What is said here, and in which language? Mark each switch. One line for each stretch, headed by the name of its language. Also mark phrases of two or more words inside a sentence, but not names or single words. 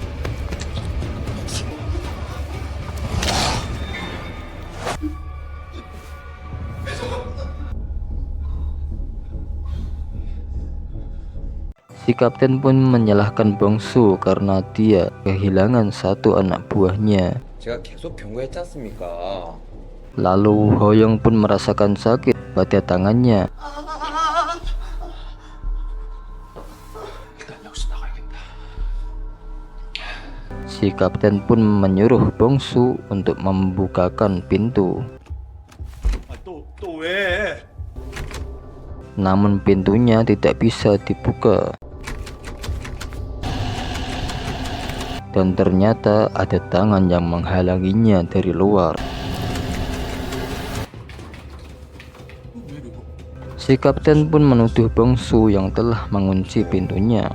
Indonesian: Si kapten pun menyalahkan Bongsu karena dia kehilangan satu anak buahnya.
Korean: 제가 계속 경고했지 않습니까?
Indonesian: Lalu Hoyong pun merasakan sakit pada tangannya. Si kapten pun menyuruh Bongsu untuk membukakan pintu.
Korean: 또 왜?
Indonesian: Namun pintunya tidak bisa dibuka. Dan ternyata ada tangan yang menghalanginya dari luar. Si kapten pun menuduh Bongsu yang telah mengunci pintunya.